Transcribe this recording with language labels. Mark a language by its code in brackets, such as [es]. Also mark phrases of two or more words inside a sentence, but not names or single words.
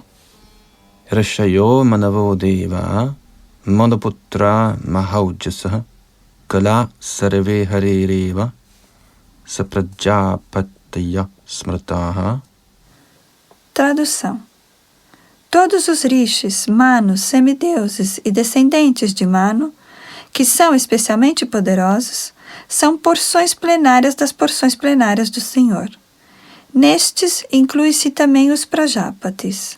[sa] ऋषयो मनवो देवा मनुपुत्रा महौजसः कलाः सर्वे हरेरेव सप्रजापतयः स्मृताः. [pt] Tradução. Todos os rishis, manos, semideuses e descendentes de Manu, que são especialmente poderosos, são porções plenárias das porções plenárias do Senhor. Nestes, inclui-se também os Prajapatis.